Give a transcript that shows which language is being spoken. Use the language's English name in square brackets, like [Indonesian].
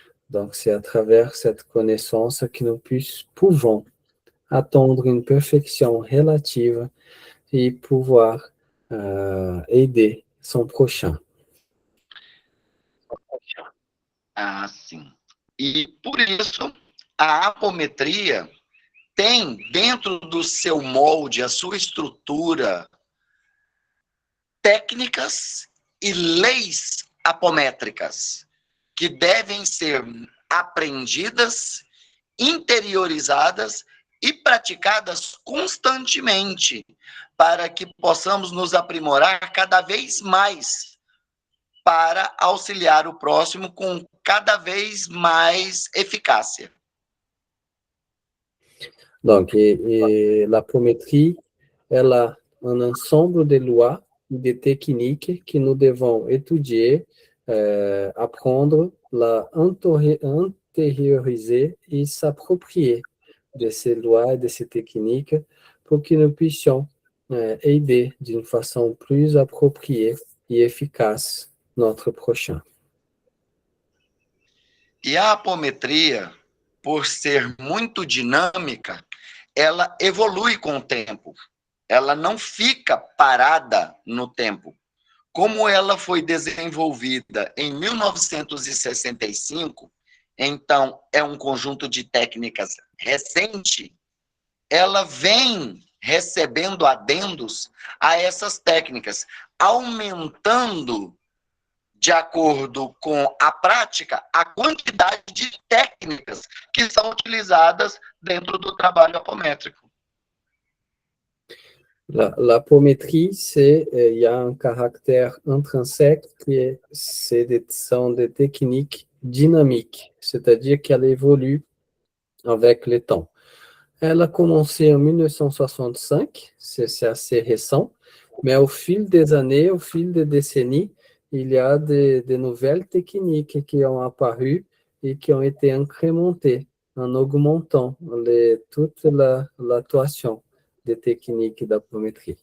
[French] Donc, c'est à travers cette connaissance que nous pouvons atteindre une perfection relative et pouvoir aider son prochain. [Portuguese] Ah, sim. E por isso, a apometria tem dentro do seu molde, a sua estrutura, técnicas e leis apométricas que devem ser aprendidas, interiorizadas e praticadas constantemente, para que possamos nos aprimorar cada vez mais para auxiliar o próximo com cada vez mais eficácia. [French] Donc, l'apométrie, elle a un ensemble de lois et de techniques que nous devons étudier, apprendre, intérioriser et s'approprier de ces lois et de ces techniques pour que nous puissions aider d'une façon plus appropriée et efficace notre prochain. [Portuguese] E a apometria, por ser muito dinâmica, ela evolui com o tempo. Ela não fica parada no tempo. Como ela foi desenvolvida em 1965, então é um conjunto de técnicas recente, ela vem recebendo adendos a essas técnicas, aumentando, de acordo com a prática, a quantidade de técnicas que são utilizadas dentro do trabalho apométrico. [French] L'apométrie, il y a un caractère intrinsèque sont des techniques dynamiques, c'est-à-dire qu'elle évolue avec le temps. Elle a commencé en 1965, c'est assez récent, mais au fil des années, au fil des décennies, il y a de nouvelles techniques qui ont apparu et qui ont été incrémentées en augmentant toute l'actuation des techniques d'apométrie.